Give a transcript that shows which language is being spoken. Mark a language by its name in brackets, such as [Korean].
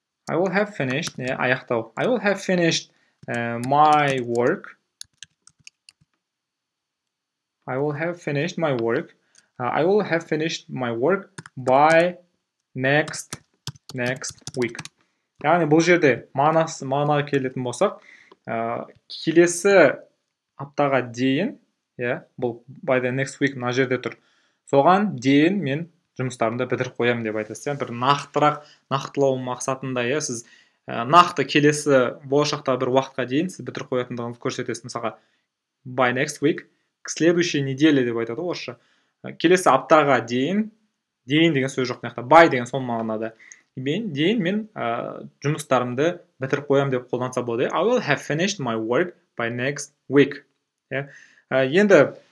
[English] I will have finished, аяқтау. I will have finished my work. I will have finished my work. I will have finished my work by next week. [Kazakh] Яғни бұл жерде мағынаға келетін болсақ, келесі аптаға дейін, бұл [English] by the next week [Kazakh] мына жерде тұр. Соған дейін мен жұмыстарымды бітіріп қоямын деп айтасыз. Бір нақтылау мақсатында, сіз нақты келесі болашақта бір уақытқа дейін сіз бітіріп қоятындығыңызды көрсетесіз. Мысалға, [English] by next week, [Russian] к следующей неделе [Kazakh] деп айтады орысша. Келесі аптаға дейін деген сөз жоқ, by деген сол мағынада. Дейін мен жұмыстарымды бітіріп қоямын деп қолданса болады. [English] I will have finished my work by next week. [Kazakh] Енді